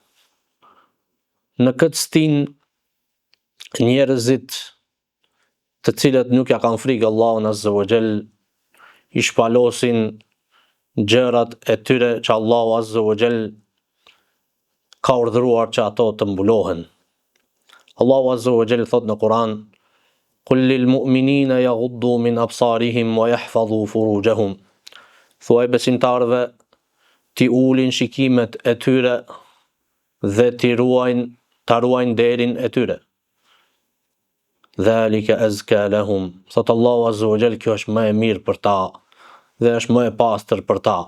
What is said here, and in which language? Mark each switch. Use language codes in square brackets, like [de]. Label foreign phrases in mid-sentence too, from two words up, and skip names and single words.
[sq] Në këtë stinë, njerëzit të cilët nuk ja kanë frikë Allahun [ar] عز وجل [sq] i shpalosin gjërat e tyre që Allahu [ar] عز وجل [sq] ka urdhëruar që ato të mbulohen. Allahu [ar] عز وجل [sq] thot në Kur'an: [ar] "قل للمؤمنين يغضوا من أبصارهم ويحفظوا فروجهم." [sq] Thuaj besimtarëve t'i ulin shikimet e tyre dhe ta ruajnë nderin e tyre. [ar] ذلك أزكى لهم. [sq] Thot Allahu [ar] عز وجل, [sq] kjo është më e mirë për ta dhe është më e pastër për ta.